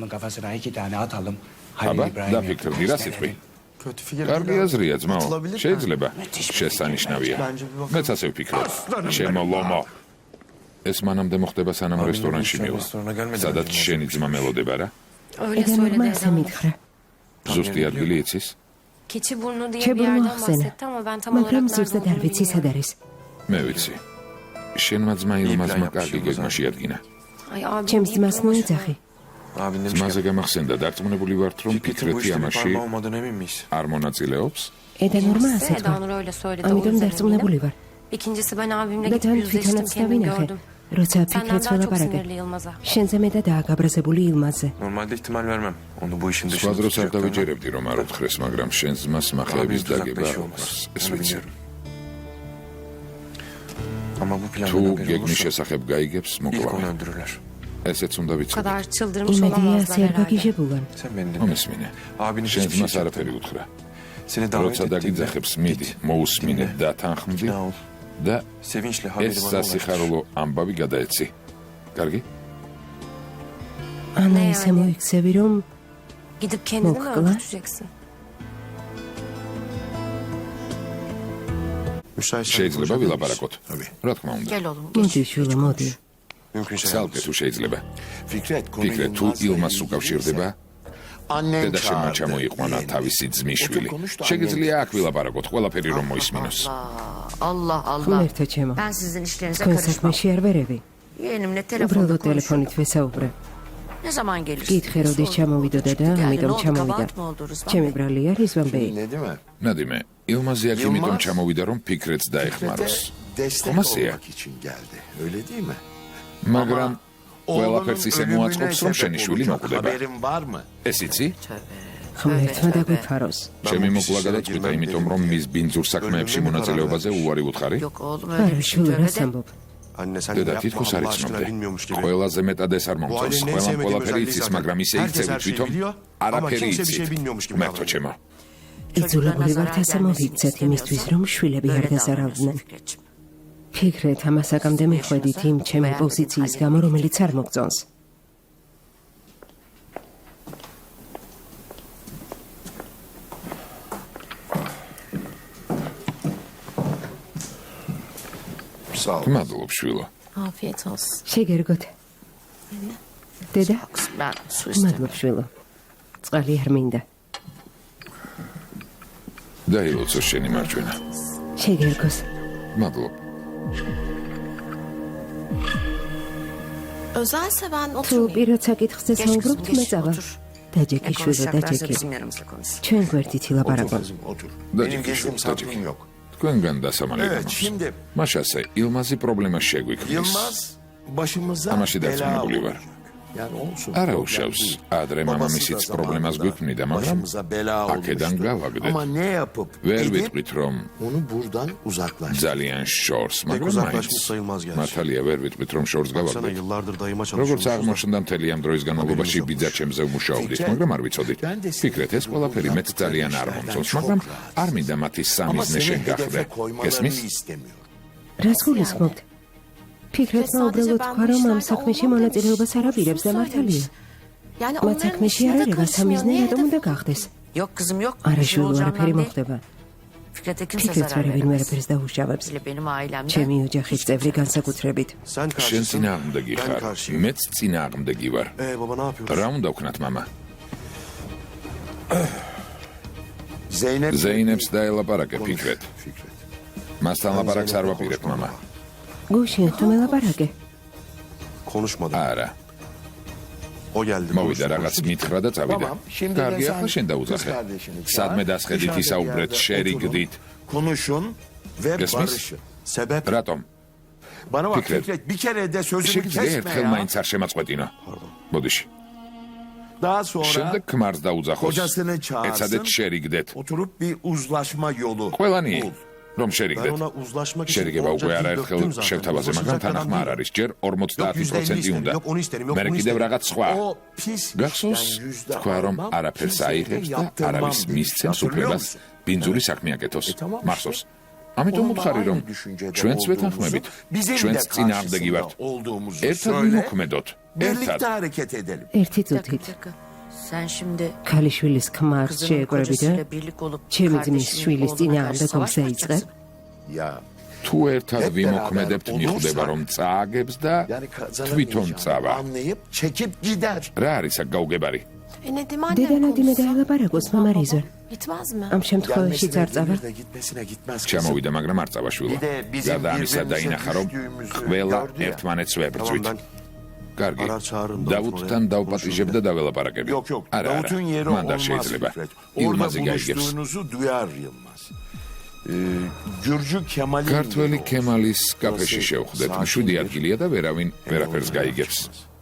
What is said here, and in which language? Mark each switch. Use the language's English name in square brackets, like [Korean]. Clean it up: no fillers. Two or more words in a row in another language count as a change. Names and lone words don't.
[Georgian] აბა, დაფიქრდი, რა სიტყვი? კარგი აზრია, ძმაო. შეიძლება. შესანიშნავია. მეც ასე ვფიქრობ. ჩემო ლომო. ეს მანამდე მოხდება სანამ რესტორანში მივა. სადაც შენი ძმა მელოდება რა? ედენურმა ასე მითხრა. ზუსტი ადგილი იცის? [Turkish] Keçiburnu diye bir [Georgian] ჩებურმა [Turkish] yerden [Georgian] ახსენა, [Turkish] bahsetti ama ben tam [Georgian] მაგრამ [Turkish] olarak [Georgian] ზუსტად არ ვიცი სად არის. მე ვიცი. შენმა ძმა ილმაზმა კარგი გეგმა შეადგინა. [Turkish] Ay abi. [Georgian] ჩემს ძმას მოეძახი. ძმაზე გამახსენდა, დარწმუნებული ვართ, რომ ფიქრეთი ამაში არ მონაწილეობს? ედენურმა ასე თქვა. [Turkish] Edanur öyle söyledi. [Georgian] ამიტომ დარწმუნებული ვარ. [Turkish] İkincisi ben abimle [Georgian] და [Turkish] gidip [Georgian] თან [Turkish] yüzleştim, [Georgian] თვითონაც [Turkish] kendim [Georgian] დავინახე. [Turkish] gördüm. [Georgian] როცა [Turkish] Senden [Georgian] ფიქრეთს [Turkish] daha çok [Georgian] ველაპარაკე. [Turkish] sinirli Yılmaz'a. [Georgian] შენზე მეტადაა გაბრაზებული ილმაზზე. [Turkish] Normalde ihtimal vermem. Onu bu işin [Georgian] სხვა [Turkish] dışında [Georgian] დროს არ [Turkish] tutacaktım. [Georgian] დავიჯერებდი, რომ არ უთხრეს, მაგრამ შენ ძმას მახეების დაგება არ უყვარს. ეს ვიცი. [Turkish] Ama bu plan [Georgian] თუ [Turkish] bana göre [Georgian] გეგმის [Turkish] olursa [Georgian] შესახებ გაიგებს, [Turkish] ilk onu [Georgian] მოკლავ. [Turkish] öldürürler. [Georgian] ესეც უნდა [Turkish] Bu [Georgian] ვიცოდე. [Turkish] kadar çıldırmış [Georgian] იმედია [Turkish] olamazlar [Georgian] ასე არ [Turkish] herhalde. [Georgian] გაგიჟებულან. [Turkish] Sen beni dinle. [Georgian] მომისმინე. [Turkish] Abinin [Georgian] შენ [Turkish] hiçbir şey [Georgian] ძმას არაფერი უთხრა. [Turkish] Seni davet [Georgian] როცა [Turkish] ettiğimde [Georgian] დაგიძახებს, მიდი, მოусმინე და თანხმდი [Turkish] ikna ol. [Georgian] და [Turkish] Sevinçle [Georgian] ეს [Turkish] haberi bana ulaştır. [Georgian] სასიხარულო ამბავი გადაეცი. კარგი? ანა [Turkish] Ne [Georgian] ისე [Turkish] yani? [Georgian] მოიქცევი, რომ [Turkish] Gidip kendini mi [Georgian] Mokla. [Turkish] öldüreceksin? [Georgian] შეიძლება ვილაპარაკოთ. რა თქმა უნდა. [Turkish] Gel oğlum. [Georgian] მოდი შვილო, მოდი. [Turkish] Mümkünse [Georgian] ცალკე თუ შეიძლება. Fikret, ფიქრეთ, თუ ილმას უკავშირდება, [Turkish] annen [Georgian] დედა შენმა [Turkish] çağırdı [Georgian] ჩამოიყვანა [Turkish] beni. [Georgian] თავისი ძმისშვილი. შეგიძლია აქ ვილაპარაკოთ, ყველაფერი რომ მოისმინოს. Allah ღმერთო ჩემო. [Turkish] Ben sizin işlerinize [Georgian] თქვენ [Turkish] karışmam. [Georgian] საქმეში არ ვერევი. [Turkish] Yeğenimle telefonda [Georgian] უბრალოდ [Turkish] konuşuyorum. [Georgian] ტელეფონით ვესაუბრე. [Turkish] Ne zaman gelirsin? [Georgian] გითხე როდის ჩამოვიდოდა და ამიტომ ჩამოვიდა. ჩემი ბრალი არის ვამბეი. [Turkish] Ne değil mi? [Georgian] ნადიმე, ილმაზი აქ იმიტომ ჩამოვიდა, რომ ფიქრეთს დაეხმაროს. [Turkish] Destek Xomasiya. olmak için geldi. Öyle değil mi? [Georgian] მაგრამ ყველაფერს [Turkish] Oğlunun [Georgian] ისე [Turkish] ölümüne [Georgian] მოაწყობს, რომ [Turkish] sebep [Georgian] შენი შვილი [Turkish] olacak [Georgian] მოკვდება. [Turkish] haberin var mı? [Georgian] ეს იცი? ღმერთმა დაგვიფაროს. ჩემი მოკლა გადაწყვიტა, იმიტომ რომ მის ბინძურ საქმეებში მონაწილეობაზე უარი უთხარი. [Turkish] Yok oğlum [Georgian] არა, [Turkish] öyle bir şey [Georgian] შვილო, [Turkish] söyle [Georgian] რას [Turkish] de. [Georgian] ამბობ? დედა თითქოს არ იცნობდე. ყველაზე მეტად ეს არ მომწონს. ყველამ ყველაფერი იცის, მაგრამ ისე იქცევი თვითონ არაფერი იცით. მერტო ჩემო. იძულებული ვართ ასე მოვიქცეთ იმისთვის, რომ შვილები არ გაზარავდნენ. ფიქრეთ, ამას აკამდე მიხვედით იმ ჩემი პოზიციის გამო, რომელიც არ მოგწონს. მადლობ, შვილო. [Turkish] Afiyet olsun. [Georgian] შეგერგოთ. დედა, [Turkish] Ben su istedim. [Georgian] მადლობ შვილო. წყალი არ მინდა. დაილოცო შენი მარჯვენა. შეგერგოს. მადლობ. [Turkish] Özelse ben [Georgian] თუ [Turkish] oturmayayım. [Georgian] პირად საკითხზე [Turkish] Geç [Georgian] საუბრობთ, [Turkish] kızım, [Georgian] მე [Turkish] geç, [Georgian] წავა. [Turkish] otur. Ne [Georgian] დაჯექი შვილო, [Turkish] konuşacaklarsa [Georgian] დაჯექი. [Turkish] bizim yanımızda konuşsun. [Georgian] ჩვენ გვერდით ილაპარაკონ. [Turkish] Kızım otur. Da Benim çekil gezdiğim şunu, da sabrım çekil. yok. [Georgian] თქვენგან დასამალი [Turkish] Evet, [Georgian] გამოდის. [Turkish] şimdi [Georgian] მაშასე ილმაზი პრობლემა შეგვიქმნის. [Turkish] Yılmaz başımıza Amaşı bela dartmaguli var. olacak. Yani olsun. [Georgian] არა [Turkish] problem [Georgian] უშავს, [Turkish] değil. [Georgian] ადრე [Turkish] Babası da [Georgian] მამამისიც პრობლემას [Turkish] zamanında [Georgian] გვიქმნიდა, მაგრამ [Turkish] başımıza bela [Georgian] აქედან [Turkish] olmuştu. [Georgian] გავაგდეთ. [Turkish] Ama ne yapıp [Georgian] ვერ [Turkish] edip [Georgian] ვიტყვით რომ [Turkish] onu buradan uzaklaştır. [Georgian] ძალიან შორს, [Turkish] Pek [Georgian] მაგრამ [Turkish] uzaklaşmış [Georgian] მაინც [Turkish] sayılmaz gerçi. [Georgian] მართალია ვერ ვიტყვით რომ შორს [Turkish] Sana [Georgian] გავაგდეთ. [Turkish] yıllardır dayıma [Georgian] როგორც [Turkish] çalışıyormuşuz. [Georgian] აღმოჩნდა მთელი ამ დროის განმავლობაში ბიძა ჩემზე უმუშაობდით, მაგრამ არ ვიცოდით. ფიქრეთ, ეს ყველაფერი მეც ძალიან არ მომწონს, მაგრამ არ მინდა მათი [Turkish] Ama [Georgian] სამიზნე [Turkish] seni [Georgian] შენ გახვდე. [Turkish] hedefe koymalarını [Georgian] გესმის? [Turkish] istemiyor. [Georgian] რას გულისხმობთ? ფიქრეთმა უბრალოდ თქვა, რომ ამ საქმეში მონაწილეობას არ აპირებს და მართალია. [Turkish] Yani [Georgian] მათ [Turkish] onların [Georgian] საქმეში არ [Turkish] işine de [Georgian] არის [Turkish] karışmıyor. [Georgian] სამიზნე, [Turkish] Niye [Georgian] რატომ უნდა [Turkish] hedefe? [Georgian] გახდეს? [Turkish] Yok kızım yok. [Georgian] არა [Turkish] Bir şey [Georgian] შვილო, [Turkish] olacağından [Georgian] არაფერი [Turkish] değil. [Georgian] მოხდება. [Turkish] Fikret'e kimse [Georgian] ფიქრეთს [Turkish] zarar [Georgian] ვერავინ [Turkish] veremez. [Georgian] ვერაფერს დაუშავებს. [Turkish] Hele benim ailemde. [Georgian] ჩემი ოჯახის წევრი განსაკუთრებით. [Turkish] Sen [Georgian] შენ [Turkish] karşısın. [Georgian] წინააღმდეგი [Turkish] Ben [Georgian] ხარ, [Turkish] karşıyım. [Georgian] მეც წინააღმდეგი ვარ. [Turkish] Baba ne yapıyoruz? [Georgian] რა უნდა ვქნათ მამა? Zeynep ზეინებს დაელაპარაკე ფიქრეთ. Fikret. მასთან ლაპარაკს არ ვაპირებ მამა. გუშინ თუ მელაპარაკე? [Turkish] Konuşmadım. [Georgian] არა. [Turkish] O geldi. [Georgian] მოვიდა რაღაც მითხრა და წავიდა. [Turkish] Tamam, şimdi [Georgian] კარგი, [Turkish] de [Georgian] ახლა [Turkish] sen [Georgian] შენ [Turkish] kız [Georgian] დაუძახე. [Turkish] kardeşini [Georgian] სადმე [Turkish] çağır, [Georgian] დასხედით [Turkish] dışarıda bir [Georgian] ისაუბრეთ, [Turkish] yerde [Georgian] შერიგდით. [Turkish] oturun, konuşun ve Kesmez. barışın. Sebep? [Georgian] რატომ? [Turkish] Bana bak Fikret. Fikret bir kere de sözümü [Georgian] შეგიძლია [Turkish] kesme [Georgian] ერთხელ [Turkish] ya. [Georgian] მაინც არ შემაწყვეტინო. ბოდიში. [Turkish] Daha sonra [Georgian] შემდეგ ქმარს დაუძახოს. [Turkish] kocasını çağırsın. [Georgian] ეცადეთ შერიგდეთ. [Turkish] Oturup bir uzlaşma yolu [Georgian] ყველანი [Turkish] bul. [Georgian] რომ [Turkish] Ben [Georgian] შერიგდეთ. [Turkish] ona uzlaşmak için [Georgian] შერიგება [Turkish] onca [Georgian] უკვე [Turkish] dil [Georgian] არაერთხელ [Turkish] döktüm zaten. [Georgian] შევთავაზე, მაგრამ [Turkish] Uzlaşacak [Georgian] თანახმა [Turkish] adam [Georgian] არ [Turkish] değil. [Georgian] არის. ჯერ 50% [Turkish] isterim, [Georgian] უნდა. [Turkish] yok onu isterim, yok [Georgian] მერე [Turkish] bunu [Georgian] კიდევ [Turkish] isterim. [Georgian] რაღაც სხვა. [Turkish] O pis [Georgian] გახსოვს [Turkish] işten yüzde [Georgian] თქვა რომ [Turkish] almam, [Georgian] არაფერს [Turkish] kimseye [Georgian] აიღებს და [Turkish] yaptırmam [Georgian] არავის [Turkish] demiş. [Georgian] მისცემს [Turkish] Hatırlıyor [Georgian] უფლებას [Turkish] musun? [Georgian] ბინძური საქმე აკეთოს. [Turkish] tamam [Georgian] მახსოვს? [Turkish] işte. [Georgian] ამიტომ [Turkish] Onunla [Georgian] უთხარი რომ [Turkish] aynı düşüncede [Georgian] ჩვენც [Turkish] olduğumuzu, [Georgian] ვეთანხმებით, [Turkish] bizim [Georgian] ჩვენც [Turkish] de [Georgian] წინააღმდეგი [Turkish] karşısında [Georgian] ვართ. [Turkish] olduğumuzu [Georgian] ერთად [Turkish] söyle, [Georgian] ვიმოქმედოთ. [Turkish] birlikte [Georgian] ერთად. [Turkish] hareket edelim. [Georgian] ერთი [Turkish] Bir dakika, [Georgian] წუთით [Turkish] bir dakika. Sen şimdi [Georgian] ქალიშვილის ქმარს [Turkish] kızının [Georgian] შეეკრები და [Turkish] kocasıyla birlik olup [Georgian] ჩემი ძმის [Turkish] kardeşinin [Georgian] შვილის [Turkish] oğluna [Georgian] წინააღმდეგ [Turkish] karşı savaş [Georgian] ომს [Turkish] mı [Georgian] დაიწყე? [Turkish] açacaksın? Ya [Georgian] თუ ერთად [Turkish] Hep [Georgian] ვიმოქმედებთ, [Turkish] beraber [Georgian] მიხვდება [Turkish] olursak, [Georgian] რომ წააგებს და [Turkish] yani [Georgian] თვითონ [Turkish] kazanamayacağını [Georgian] წავა. [Turkish] anlayıp çekip gider. [Georgian] რა არის აქ გაუგებარი? Nedim დედა [Turkish] annem [Georgian] ნადიმე [Turkish] konuşsa. [Georgian] დაელაპარაკოს მამა რიზე. [Turkish] Gitmez mi? [Georgian] ამ შემთხვევაში [Turkish] Gelmesine [Georgian] არ წავა? [Turkish] gelir de gitmesine gitmez kızım. [Georgian] ჩამოვიდა, მაგრამ არ წავა შვილო. [Turkish] Bir de bizim [Georgian] გარდა ამისა [Turkish] birbirimize [Georgian] დაინახა რომ [Turkish] düştüğümüzü [Georgian] ყველა [Turkish] gördü ya. [Georgian] ერთმანეთს ვებრძვით. [Turkish] Tamam [Georgian] კარგი. [Turkish] Arar çağırın [Georgian] დავუთთან დავპატიჟებ და დაველაპარაკები. [Turkish] Yok yok. [Georgian] არა, [Turkish] Davut'un yeri [Georgian] მან და [Turkish] olmaz [Georgian] შეიძლება. [Turkish] Fikret. Orada [Georgian] ილმაზი გაიგებს. [Turkish] buluştuğunuzu duyar Yılmaz. Gürcü Kemal'in [Georgian] ქართველი [Turkish] yeri [Georgian] ქემალის [Turkish] olsun. [Georgian] კაფეში [Turkish] Orası [Georgian] შევხვდეთ. [Turkish] sakin [Georgian] მშვიდი [Turkish] bir- [Georgian] ადგილია და ვერავინ ვერაფერს [Turkish] orada [Georgian] გაიგებს. [Turkish] çıkmaz.